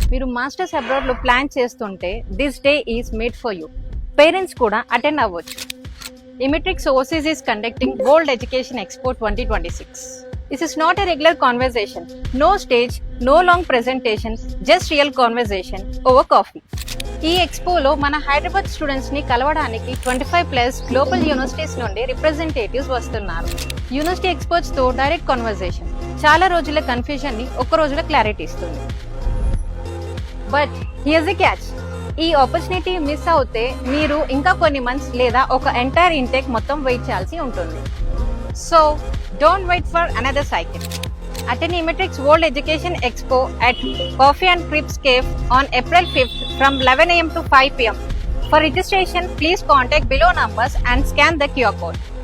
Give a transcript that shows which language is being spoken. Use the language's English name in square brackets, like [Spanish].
[Telugu] మీరు masters abroad లో plan చేస్తుంటే [English] This day is made for you. [Telugu] Parents కూడా అటెండ్ అవ్వచ్చు. [English] Emitrix Overseas is conducting World Education Expo 2026. This is not a regular conversation. No stage, no long presentation, just real conversation over coffee. [Telugu] ఈ ఎక్స్పోలో మన Hyderabad students ని కలవడానికి 25+ global universities నుండి representatives వస్తున్నారు. University experts తో direct conversation చాలా రోజుల confusion ని ఒక్క రోజులో క్లారిటీ ఇస్తుంది. [English] But here's the catch. [Telugu] ఈ ఆపర్చునిటీ మిస్ అవుతే మీరు ఇంకా కొన్ని మంత్స్ లేదా ఒక ఎంటైర్ ఇంటేక్ మొత్తం వెయిట్ చేయాల్సి ఉంటుంది. [English] So don't wait for another cycle. Attend Emitrix World Education Expo at Coffee and Crips Cafe on April 5th from 11 AM to 5 PM. For registration, please contact below numbers and scan the QR code.